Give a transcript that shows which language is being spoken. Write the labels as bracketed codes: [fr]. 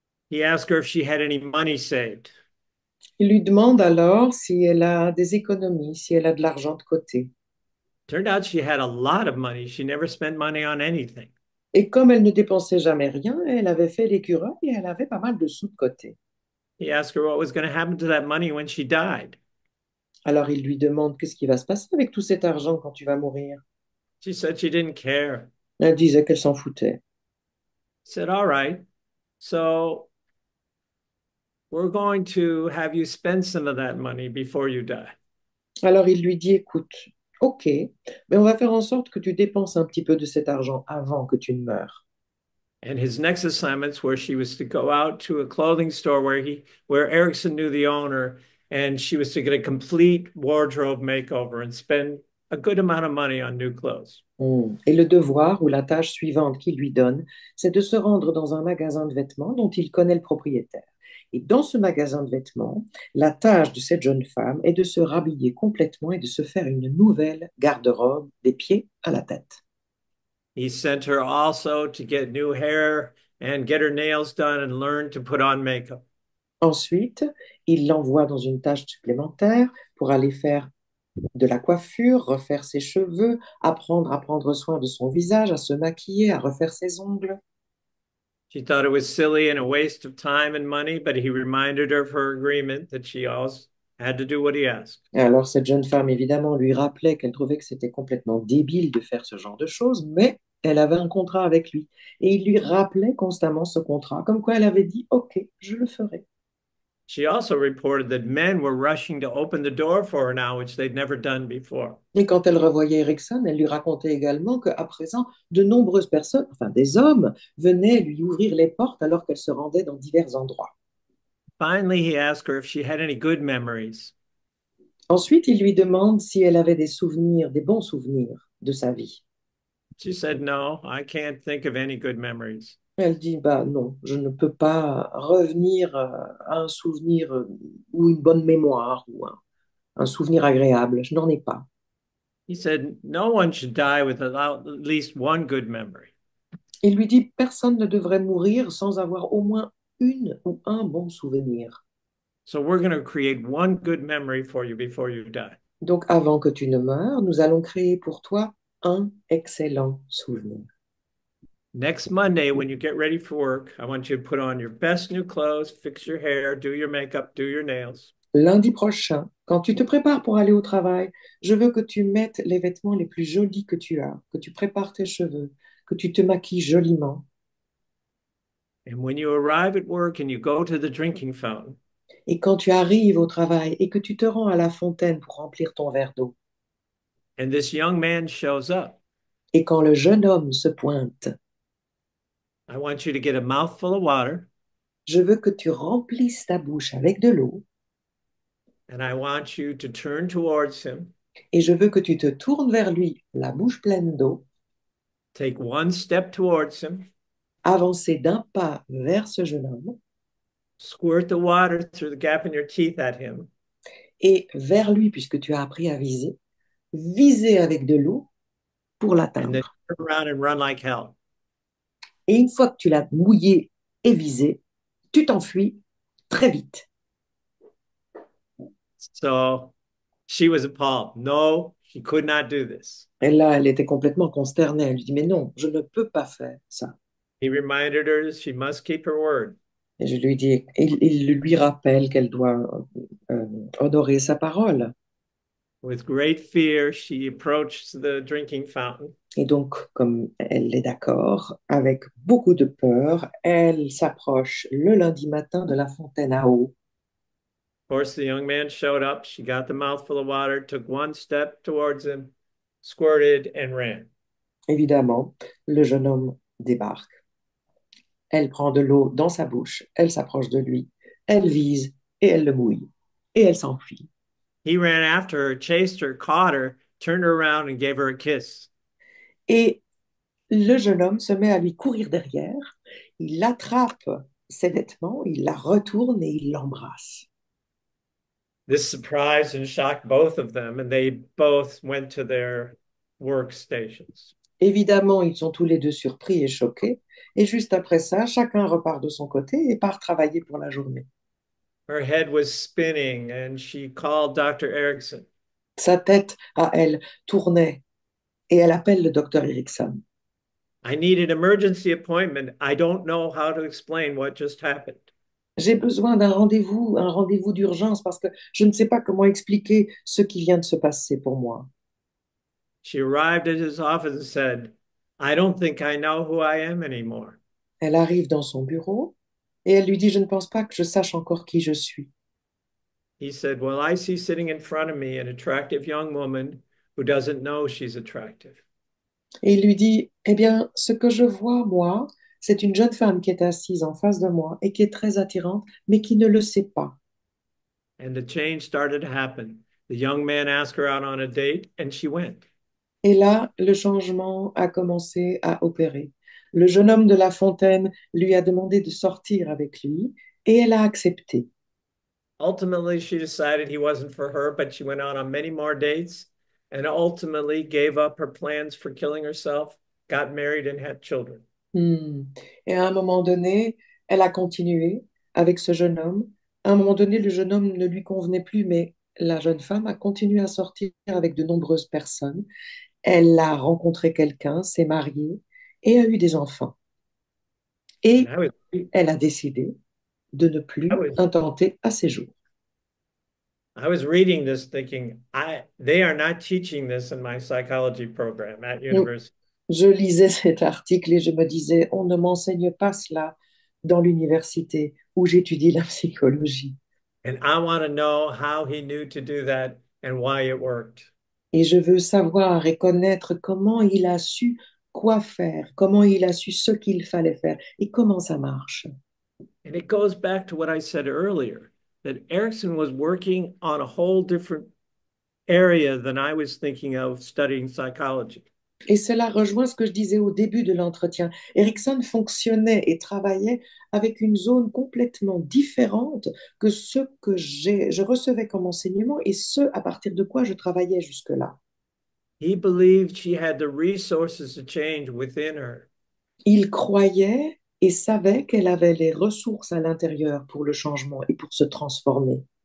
[en] He asked her if she had any money saved. [fr] Il lui demande alors si elle a des économies, si elle a de l'argent de côté. [en] Turned out she had a lot of money. She never spent money on anything. [fr] Et comme elle ne dépensait jamais rien, elle avait fait l'écureuil et elle avait pas mal de sous de côté. [en] He asked her what was going to happen to that money when she died. [fr] Alors il lui demande qu'est-ce qui va se passer avec tout cet argent quand tu vas mourir. [en] She said she didn't care. [fr] Elle disait qu'elle s'en foutait. [en] He said, all right, so we're going to have you spend some of that money before you die. [fr] Alors il lui dit, écoute, ok, mais on va faire en sorte que tu dépenses un petit peu de cet argent avant que tu ne meures. [en] And his next assignments where she was to go out to a clothing store where Erickson knew the owner, and she was to get a complete wardrobe makeover and spend a good amount of money on new clothes. [fr] Et le devoir ou la tâche suivante qu'il lui donne, c'est de se rendre dans un magasin de vêtements dont il connaît le propriétaire. Et dans ce magasin de vêtements, la tâche de cette jeune femme est de se rhabiller complètement et de se faire une nouvelle garde-robe des pieds à la tête. [en] He sent her also to get new hair and get her nails done and learn to put on makeup. [fr] Ensuite, il l'envoie dans une tâche supplémentaire pour aller faire de la coiffure, refaire ses cheveux, apprendre à prendre soin de son visage, à se maquiller, à refaire ses ongles. [en] She thought it was silly and a waste of time and money, but he reminded her of her agreement that she always had to do what he asked. [fr] Et alors, cette jeune femme, évidemment, lui rappelait qu'elle trouvait que c'était complètement débile de faire ce genre de choses, mais elle avait un contrat avec lui. Et il lui rappelait constamment ce contrat, comme quoi elle avait dit, OK, je le ferai. [en] She also reported that men were rushing to open the door for her now, which they'd never done before. [fr] Et quand elle revoyait Erickson, elle lui racontait également qu'à présent, de nombreuses personnes, enfin des hommes, venaient lui ouvrir les portes alors qu'elle se rendait dans divers endroits. [en] Finally, he asked her if she had any good memories. [fr] Ensuite, il lui demande si elle avait des souvenirs, des bons souvenirs de sa vie. [en] She said, no, I can't think of any good memories. [fr] Elle dit, bah non, je ne peux pas revenir à un souvenir ou une bonne mémoire ou un souvenir agréable. Je n'en ai pas. [en] He said, no one should die without at least one good memory. [fr] Il lui dit, personne ne devrait mourir sans avoir au moins une ou un bon souvenir. [en] So we're going to create one good memory for you before you die. [fr] Donc, avant que tu ne meures, nous allons créer pour toi un excellent souvenir. [en] Next Monday, when you get ready for work, I want you to put on your best new clothes, fix your hair, do your makeup, do your nails. [fr] Lundi prochain, quand tu te prépares pour aller au travail, je veux que tu mettes les vêtements les plus jolis que tu as, que tu prépares tes cheveux, que tu te maquilles joliment. [en] And when you arrive at work and you go to the drinking fountain, [fr] Et quand tu arrives au travail et que tu te rends à la fontaine pour remplir ton verre d'eau, [en] and this young man shows up, [fr] et quand le jeune homme se pointe, [en] I want you to get a mouthful of water [fr] je veux que tu remplisses ta bouche avec de l'eau [en] and I want you to turn towards him, [fr] et je veux que tu te tournes vers lui, la bouche pleine d'eau, [en] take one step towards him, [fr] avancer d'un pas vers ce jeune homme [en] squirt the water through the gap in your teeth at him, [fr] et vers lui, puisque tu as appris à viser, viser avec de l'eau pour [en] and then [fr] l'atteindre. [en] turn around and run like hell. [fr] Et une fois que tu l'as mouillé et visé, tu t'enfuis très vite. [en] So she was appalled. No, she could not do this. [fr] Et là, elle était complètement consternée. Elle lui dit, mais non, je ne peux pas faire ça. [en] He reminded her she must keep her word. [fr] Et je lui dis, il lui rappelle qu'elle doit honorer sa parole. [en] With great fear, she approached the drinking fountain. [fr] Et donc, comme elle est d'accord, avec beaucoup de peur, elle s'approche le lundi matin de la fontaine à eau. [en] Of course, the young man showed up. She got the mouthful of water, took one step towards him, squirted, and ran. [fr] Évidemment, le jeune homme débarque. Elle prend de l'eau dans sa bouche, elle s'approche de lui, elle vise et elle le mouille. Et elle s'enfuit. [en] He ran after her, chased her, caught her, turned her around, and gave her a kiss. [fr] Et le jeune homme se met à lui courir derrière, il attrape ses vêtements, il la retourne et il l'embrasse. [en] This surprised and shocked both of them, and they both went to their workstations. [fr] Évidemment, ils sont tous les deux surpris et choqués. Et juste après ça, chacun repart de son côté et part travailler pour la journée. [en] Her head was spinning, and she called Dr. Erickson. [fr] Sa tête, à elle, tournait et elle appelle le docteur Erickson. [en] I need an emergency appointment. I don't know how to explain what just happened. [fr] J'ai besoin un rendez-vous d'urgence parce que je ne sais pas comment expliquer ce qui vient de se passer pour moi. [en] She arrived at his office and said, I don't think I know who I am anymore. [fr] Elle arrive dans son bureau et elle lui dit, je ne pense pas que je sache encore qui je suis. [en] He said, well, I see sitting in front of me an attractive young woman who doesn't know she's attractive. [fr] Et il lui dit, eh bien, ce que je vois, moi, c'est une jeune femme qui est assise en face de moi et qui est très attirante, mais qui ne le sait pas. [en] And the change started to happen. The young man asked her out on a date, and she went. [fr] Et là, le changement a commencé à opérer. Le jeune homme de La Fontaine lui a demandé de sortir avec lui et elle a accepté. [en] Ultimately, she decided he wasn't for her, but she went out on many more dates and ultimately gave up her plans for killing herself, got married, and had children. Hmm. [fr] Et à un moment donné, elle a continué avec ce jeune homme. À un moment donné, le jeune homme ne lui convenait plus, mais la jeune femme a continué à sortir avec de nombreuses personnes. Elle a rencontré quelqu'un, s'est mariée et a eu des enfants. [en] And [fr] Et elle a décidé de ne [en] I [fr] plus [en] was, [fr] intenter à ses jours. [en] I was reading this thinking, they are not teaching this in my psychology program at university. [fr] Je lisais cet article et je me disais, on ne m'enseigne pas cela dans l'université où j'étudie la psychologie. [en] And I want to know how he knew to do that and why it worked. [fr] Et je veux savoir et connaître comment il a su quoi faire, comment il a su ce qu'il fallait faire et comment ça marche. [en] And it goes back to what I said earlier, that Erickson was working on a whole different area than I was thinking of studying psychology. [fr] Et cela rejoint ce que je disais au début de l'entretien. Erickson fonctionnait et travaillait avec une zone complètement différente que ce que je recevais comme enseignement et ce à partir de quoi je travaillais jusque-là. [en] He believed she had the resources to change within her. [fr] Il croyait et savait qu'elle avait les ressources à l'intérieur pour le changement et pour se transformer.